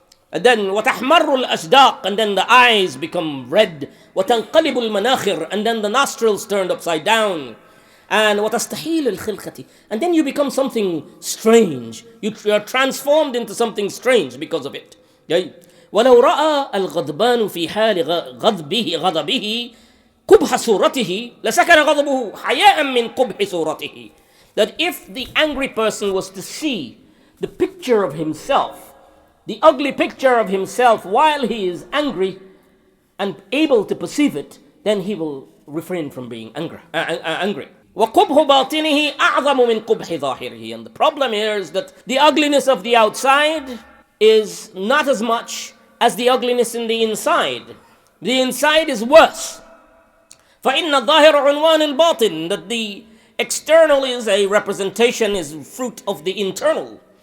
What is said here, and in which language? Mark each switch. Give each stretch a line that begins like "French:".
English: And then
Arabic: وتحمر الأصداق,
English: and then the eyes become red.
Arabic: وتنقلب المناخر,
English: and then the nostrils turned upside down. And
Arabic: وتستحيل الخلقة,
English: and then you become something strange. You are transformed into something strange because of it.
Arabic: ولو رأى الغضبان في حال غضبه قبح صورته لسكن غضبه حياء من قبح صورته.
English: That if the angry person was to see the picture of himself, the ugly picture of himself while he is angry and able to perceive it, then he will refrain from being angry.
Arabic: وقبح باطنه أعظم من قبح ظاهره.
English: And the problem here is that the ugliness of the outside is not as much as the ugliness in the inside. The inside is worse.
Arabic: فَإِنَّ الظَّاهِرَ عُنْوَانِ الْبَاطِنِ,
English: that the external is a representation, is fruit of the internal.